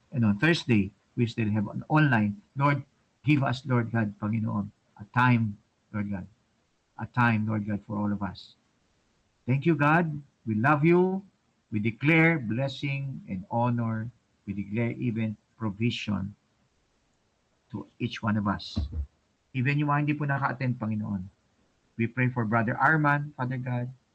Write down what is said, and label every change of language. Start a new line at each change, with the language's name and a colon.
English: And on Thursday, we still have an online. Lord, give us, Lord God, Panginoon, a time, Lord God, a time, Lord God, for all of us. Thank you, God. We love you. We declare blessing and honor. We declare even provision to each one of us. Even
Filipino: yung mga hindi po naka-attend, Panginoon.
English: We pray for Brother Arman, Father God.